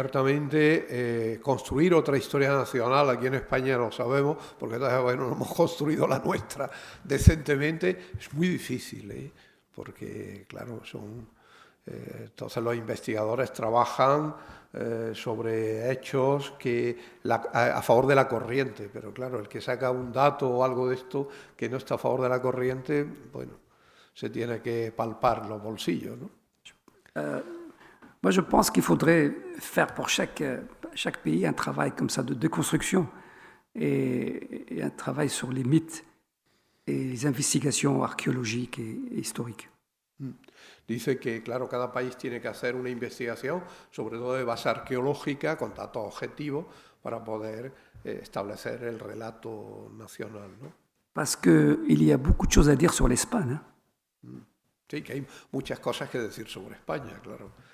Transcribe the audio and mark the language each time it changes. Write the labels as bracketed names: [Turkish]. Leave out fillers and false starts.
[Spanish] Ciertamente, construir otra historia nacional aquí en España lo sabemos, porque todavía no hemos construido la nuestra decentemente, es muy difícil, porque, claro, entonces los investigadores trabajan sobre hechos a favor de la corriente, pero claro, el que saca un dato o algo de esto que no está a favor de la corriente, bueno, se tiene que palpar los bolsillos, ¿no? [French] Moi, je pense qu'il faudrait faire pour chaque pays un travail comme ça de déconstruction et un travail sur les mythes et les investigations archéologiques et historiques. [Spanish] Dice que, claro, cada país tiene que hacer una investigación, sobre todo de base arqueológica, con datos objetivos, para poder establecer el relato nacional, ¿no? [French] Parce qu'il y a beaucoup de choses à dire sur l'Espagne. [Spanish] Sí, que hay muchas cosas que decir sobre España, claro.